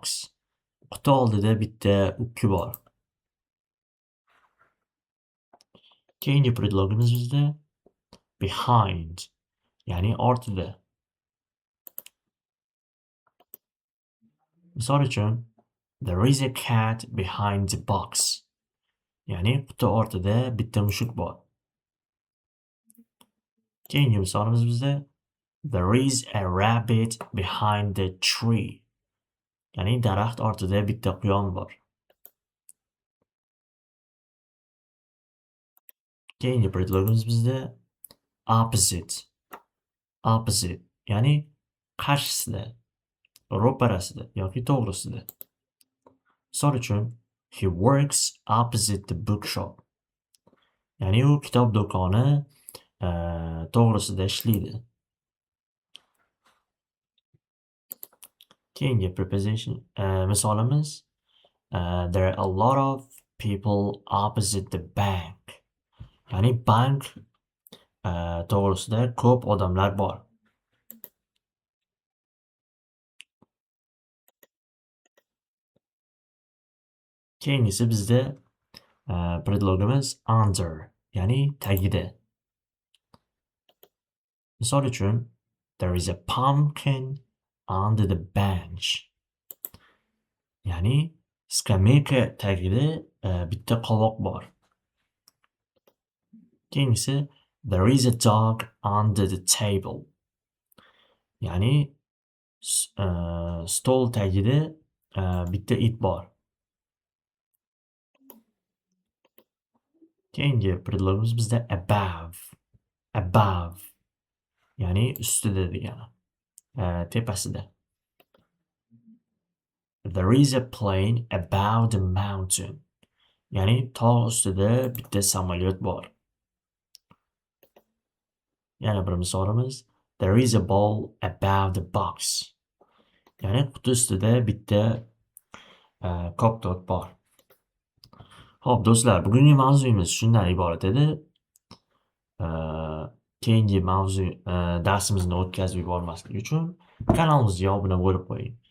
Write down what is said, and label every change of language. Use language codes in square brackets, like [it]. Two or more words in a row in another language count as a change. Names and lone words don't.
[uz] Quti oldida bitta ukki bor. Keyingi predlogimiz bizda behind, ya'ni ortida. Misol uchun, [en] there is a cat behind the box. [uz] Ya'ni quti ortida bitta mushuk bor. Keyingi misolimiz bizda [en] there is a rabbit behind the tree. [uz] Ya'ni daraxt ortida bitta quyon bor. Keyingi predlogimiz bizda opposite. Opposite, ya'ni qarshisida, ro'parasida yoki to'g'risida. Misol uchun, [en] he works opposite the bookshop. [uz] Ya'ni u kitob do'koni to'g'risida ishlaydi. Keyingi preposition misolimiz [en] there are a lot of people opposite the bank. [uz] Ya'ni bank to'g'risida ko'p odamlar bor. Keyingisi bizda predlogimiz under, ya'ni tagida. Misol uchun, [en] there is a pumpkin under the bench. [uz] Ya'ni skameyka tagida bitta qovoq bor. Keyingisi [en] there is a dog under the table. [uz] Ya'ni stol tagida bitta it bor. Keyingi predlogimiz bizda above. Above, ya'ni ustida degani. Tepasida. [en] There is a plane above the mountain. [uz] Ya'ni tog' ustida bitta samolyot bor. Yana bir misolimiz [en] there is a ball above the box. [uz] Ya'ni quti ustida bitta koptok bor. Xo'p do'stlar, bugungi mavzuyimiz shundan iborat edi. keyingi mavzu darsimizni o'tkazib yubormaslik uchun kanalimizga obuna bo'lib qo'ying.